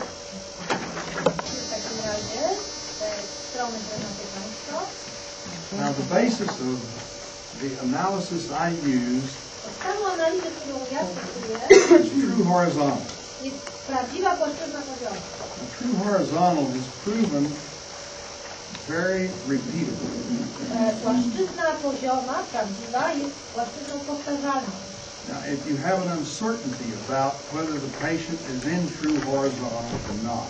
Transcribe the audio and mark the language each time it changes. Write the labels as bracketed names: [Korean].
[Polish] W takim razie te strony prezentuję Państwu. [English] Now, the basis of the analysis I used [Polish] Podstawą analizy, którą ja stosuję, [English] is true horizontal. [Polish] jest prawdziwa płaszczyzna poziomu. [English] Now, true horizontal is proven very repeatable. [Polish] Płaszczyzna pozioma, prawdziwa, jest płaszczyzną powtarzalną. [English] Now, if you have an uncertainty about whether the patient is in true horizontal or not,